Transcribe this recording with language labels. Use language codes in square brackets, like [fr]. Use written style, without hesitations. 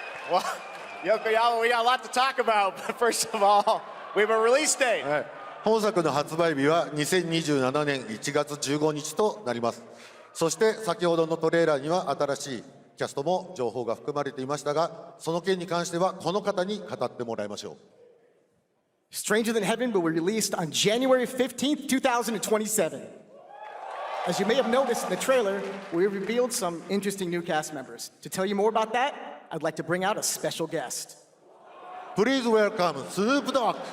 [en] Well, Yokoyama, we got a lot to talk about, but first of all, we have a release date. [ja] はい、本作の発売日は2027年1月15日となります。そして先ほどのトレーラーには新しいキャストも情報が含まれていましたが、その件に関してはこの方に語ってもらいましょう。 [en] Stranger Than Heaven will be released on January 15th, 2027. As you may have noticed in the trailer, we revealed some interesting new cast members. To tell you more about that, I'd like to bring out a special guest. Please welcome Snoop Dogg.